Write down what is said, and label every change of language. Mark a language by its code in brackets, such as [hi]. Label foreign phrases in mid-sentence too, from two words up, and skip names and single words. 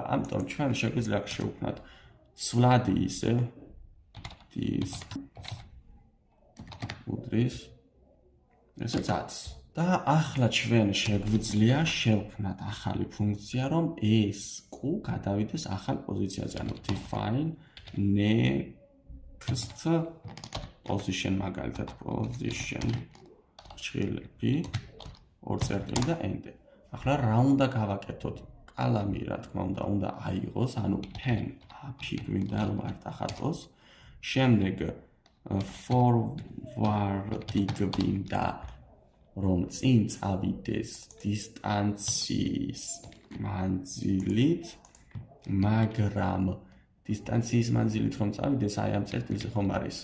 [ka] ამიტომ ჩვენ შეგვიძლია შევქმნათ ცვლადი ისე უდრის ესე 10. და ახლა ჩვენ შეგვიძლია შევქმნათ ახალი ფუნქცია, რომ ეს კუ გადავიდეს ახალ პოზიციაზე, ანუ [en] define next position, [ka] მაგალითად position ბრჭყილები 2 წერტილი და enter. ახლა რა უნდა გავაკეთოთ? კალამი რა თქმა უნდა აიღოს, ანუ [en] pen API [ka] გვინდა რომ არ დახატოს. შემდეგ forward-ი გვინდა რომ წინ წავიდეს დისტანციის მანძილით, მაგრამ დისტანციის მანძილით რომ წავიდეს, აი ამ წერტილზე ხომ არის?